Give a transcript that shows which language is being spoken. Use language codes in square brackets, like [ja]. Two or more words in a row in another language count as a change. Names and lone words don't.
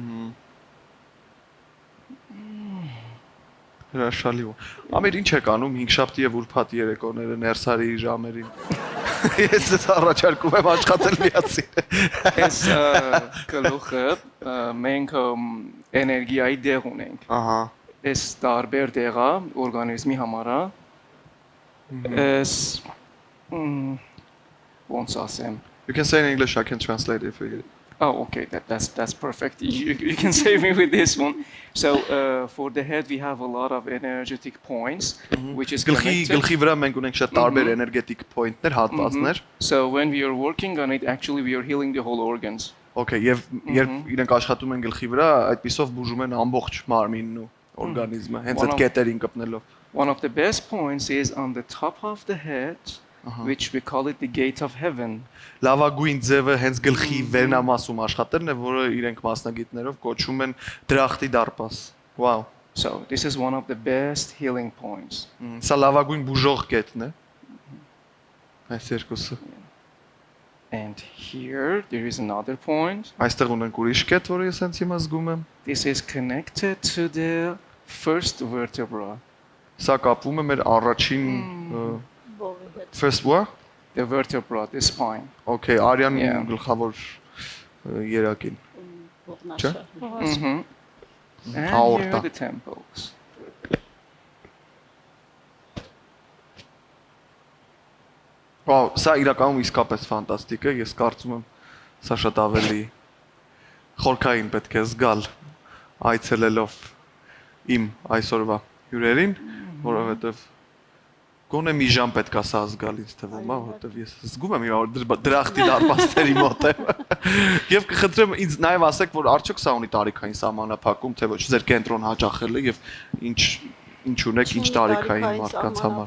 [hy] Հրաշալի։ Ամիր ինչ եք անում 5-շաբթի եւ ուրբաթ երեկոները ներսարի ժամերին։ Ես դες առաջարկում եմ աշխատել միասին։ Էս գլուխը մենք էներգիայի դեղ ունենք։ Ահա։ Էս տարբեր դեղա օրգանիզմի համար է։ Էս ոնց ասեմ։ [en] You can say in English, I can translate it for you. Oh, okay, that's perfect. You can save me with this one. So for the head, we have a lot of energetic points, which is connected. [hy] Գլխի վրա մենք ունենք շատ տարբեր էներգետիկ point-ներ, հատվածներ։ [en] So when we are working on it, actually we are healing the whole organs. [hy] Okay, եւ երբ իրենք աշխատում են գլխի վրա, այդպիսով բուժում են ամբողջ մարմինն ու օրգանիզմը, հենց այդ կետերին կպնելով։ [en] One of the best points is on the top of the head, which we call it the gate of heaven. [hy] Լավագույն ձևը հենց գլխի վերնամասում աշխատելն է, որը իրենք մասնագետներով կոչում են դրախտի դարպաս։ Wow. [en] So this is one of the best healing points. [hy] Սա լավագույն բուժող կետն է։ Այս երկուսը։ [en] And here there is another point. [hy] Այստեղ ունենք ուրիշ կետ, որը ես հենց հիմա զգում եմ։ [en] This is connected to the first vertebra. [hy] Սա կապվում է մեր առաջին [en] first what? The vertebra, the spine. [hy] Okay, արյան գլխավոր երակին։ Չէ՞։ [en] And here Aorta. are the temples. [hy] Wow, սա իրականում իսկապես ֆանտաստիկ է, ես կարծում եմ սա շատ ավելի խորքային պետք է զգալ այցելելով իմ այսօրվա հյուրերին, որովհետև գոնե մի ժամ պետք է սա զգալ ինձ թվում, որովհետև ես զգում եմ որ դրախտի դարպասների մոտ եմ։ Եվ կխնդրեմ ինձ նաև ասեք, որ արդյոք սա ունի տարիքային սահմանափակում, թե ոչ, ձեր կենտրոն հաճախել է եւ ինչ ունեք, ինչ տարիքային մարդկանց համար։